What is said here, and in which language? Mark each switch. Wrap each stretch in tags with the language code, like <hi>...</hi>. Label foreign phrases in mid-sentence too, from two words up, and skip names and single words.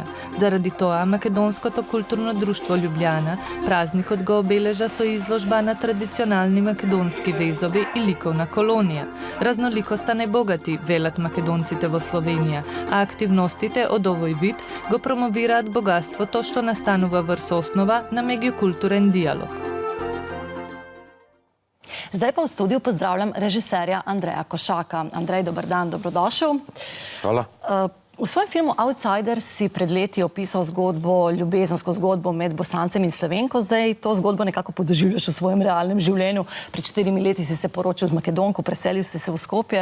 <mk>Заради тоа, Македонското културно друштво Љубљана празникот го обележа со изложба на традиционални македонски везови и ликовна колонија. Разноликоста не богати, велат македонците во Словенија, а активностите од овој вид го промовираат богатството што настанува врз основа на меѓукултурен диалог.</mk> <sl>Zdaj pa v studiu pozdravljam režiserja Andreja Košaka. Andrej, dober dan, dobrodošel. Hvala. V svojem filmu Outsider si pred leti opisal zgodbo, ljubezensko zgodbo med Bosancem in Slovenko. Zdaj to zgodbo nekako podoživljaš v svojem realnem življenju. Pred 4 leti si se poročil z Makedonko, preselil si se v Skopje.</sl>